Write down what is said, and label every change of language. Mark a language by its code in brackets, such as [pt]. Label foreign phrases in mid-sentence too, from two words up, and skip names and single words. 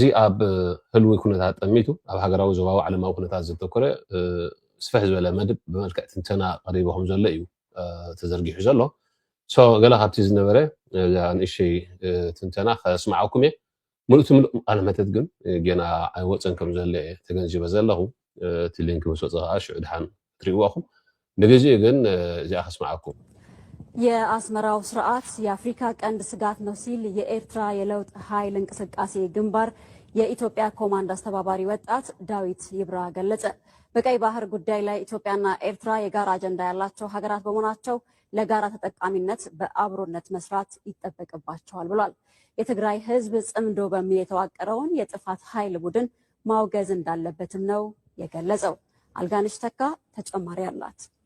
[ti] ኣብ ህልዊ ኩነታት ጠሚቱ ኣብ ሃገራዊ ዞባዊ ዓለማዊ ኩነታት ዘተኮረ ስፍሕ ዝበለ መድብ ብመልክዕ ትንተና ቀሪቦም ዘሎ እዩ ተዘርጊሑ ዘሎ ሶ ገለ ካብቲ ዝነበረ ንእሽተይ ትንተና ከስማዓኩም እየ ሙሉእ ሙሉእ ቃለ መሕተት ግን ገና ኣይወፅን ከም ዘሎ ተገንዚበ ዘለኹ እቲ ሊንክ ምስ ወፅእ ከዓ ሽዑ ድሓን ትሪእዎኹም ንግዜኡ ግን እዚኣ ከስማዓኩም [am] የአስመራው ስርዓት የአፍሪካ ቀንድ ስጋት ነው ሲል የኤርትራ የለውጥ ኃይል እንቅስቃሴ ግንባር የኢትዮጵያ ኮማንድ አስተባባሪ ወጣት ዳዊት ይብራ ገለጸ። በቀይ ባህር ጉዳይ ላይ ኢትዮጵያና ኤርትራ የጋራ አጀንዳ ያላቸው ሀገራት በመሆናቸው ለጋራ ተጠቃሚነት በአብሮነት መስራት ይጠበቅባቸዋል ብሏል። የትግራይ ህዝብ ጽምዶ በሚል የተዋቀረውን የጥፋት ኃይል ቡድን ማውገዝ እንዳለበትም ነው የገለጸው። አልጋነሽ ተካ ተጨማሪ አላት።